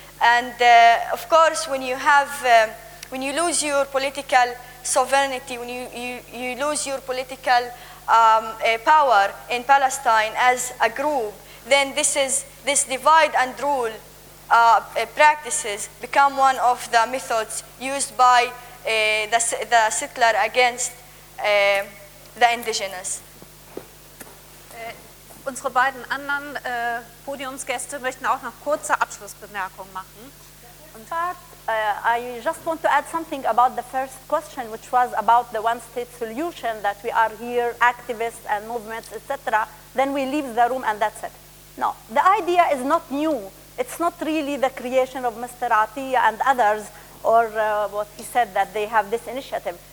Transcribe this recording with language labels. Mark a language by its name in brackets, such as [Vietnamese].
[English] And of course, when you have when you lose your political sovereignty, when you lose your political power in Palestine as a group, then this divide and rule practices become one of the methods used by the settler against the indigenous. [German] Unsere beiden anderen Podiumsgäste möchten auch noch kurze Abschlussbemerkungen machen. [English] In fact, I just want to add something about the first question, which was about the one-state solution, that we are here, activists and movements, etc. Then we leave the room and that's it. No, the idea is not new. It's not really the creation of Mr. Atiya and others, or what he said, that they have this initiative.